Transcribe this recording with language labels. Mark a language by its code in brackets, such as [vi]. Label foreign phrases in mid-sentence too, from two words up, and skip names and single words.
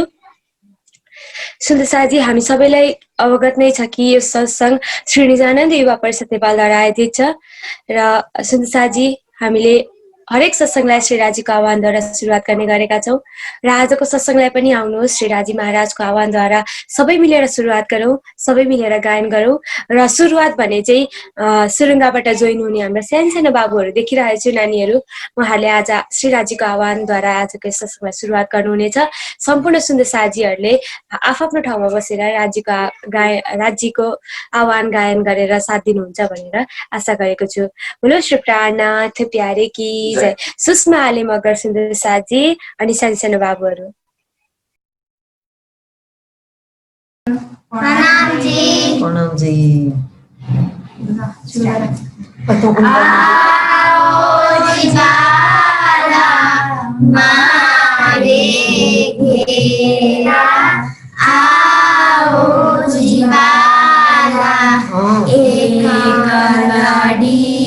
[ne] सुन्दै साजी हामी सबैलाई अवगत नै छ कि यो सत्सङ्ग श्री निजानन्द युवा परिषद नेपालद्वारा आयोजित छ र सुन्दै साजी हामीले हरेक सत्सङ्गलाई श्री राजीको आह्वानद्वारा सुरुवात गर्ने गरेका छौँ र आजको सत्सङ्गलाई पनि आउनुहोस् श्री राजी महाराजको आह्वानद्वारा सबै मिलेर सुरुवात गरौँ, सबै मिलेर गायन गरौँ र सुरुवात भने चाहिँ सुरुङ्गाबाट जोइन हुने हाम्रा सानो बाबुहरू देखिरहेको छु नानीहरू, उहाँहरूले आज श्री राजीको आह्वानद्वारा आजको सत्सङ्गलाई सुरुवात गर्नुहुनेछ। सम्पूर्ण सुन्दै साजीहरूले आफ्नो ठाउँमा बसेर राज्यको आह्वान गायन गरेर साथ दिनुहुन्छ भनेर आशा गरेको छु। [hi] बोलो श्री प्राणनाथ प्यारे की जय। [ne] सुषमा आले मगर सुन्दर साजी अनि सानो बाबुहरू प्रणाम जी। प्रणाम जी। [hi] आओ जिबाला मारे घेरा, आओ जिबाला एक लड़ी